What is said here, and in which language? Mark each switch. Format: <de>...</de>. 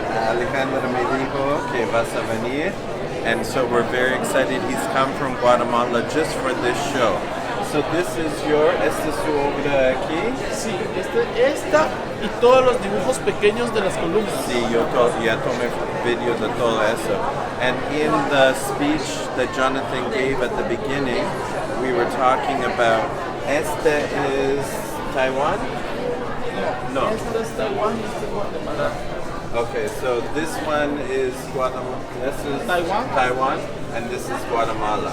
<es>Alejandra me dijo que vas a venir,</es> <en>and so we're very excited. He's come from Guatemala just for this show. So this is</en> <es>esta es su obra aquí. Sí, esta y todos los dibujos pequeños de las columnas. Sí, yo ya tomé video de todo eso. And in the speech that Jonathan gave at the beginning, we were talking about, este is Taiwan? No. Esta es Taiwan, esta es Guatemala.</es> <en>Okay, so this one is Guatemala, this is Taiwan, and this is Guatemala.</en>